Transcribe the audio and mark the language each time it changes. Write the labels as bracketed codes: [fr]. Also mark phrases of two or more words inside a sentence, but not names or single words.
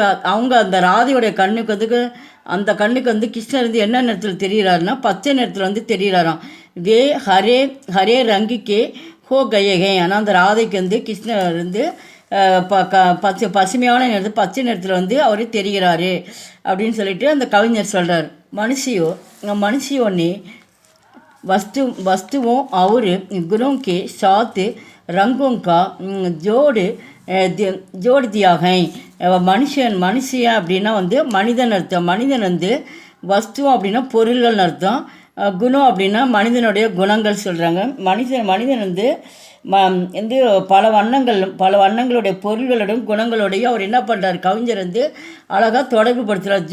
[ta] அவங்க அந்த ராதையோடைய அந்த கண்ணுக்கு வந்து கிருஷ்ணர் வந்து என்ன நிறத்தில் தெரிகிறாருன்னா பச்சை நிறத்தில் வந்து தெரிகிறாராம். [hi] वे हरे रंग के हो गए, [ta] ஆனால் அந்த ராதைக்கு வந்து கிருஷ்ணர் வந்து பசுமையான நிறத்தில் பச்சை நிறத்தில் வந்து அவர் தெரிகிறாரு அப்படின்னு சொல்லிட்டு அந்த கவிஞர் சொல்கிறார். [hi] मनुष्यों ने वस्तुओं और गुणों के साथ रंगों का जोड़ दिया है. [ta] மனுஷன் அப்படின்னா வந்து மனிதன் அர்த்தம். மனிதன் வந்து வஸ்து அப்படின்னா பொருள்கள் அர்த்தம். குணம் அப்படின்னா மனிதனுடைய குணங்கள் சொல்கிறாங்க. மனிதன் வந்து பல வண்ணங்களுடைய பொருள்களோடும் குணங்களோடையும் அவர் என்ன பண்ணுறார், கவிஞர் வந்து அழகாக தொடர்பு படுத்துகிறார்.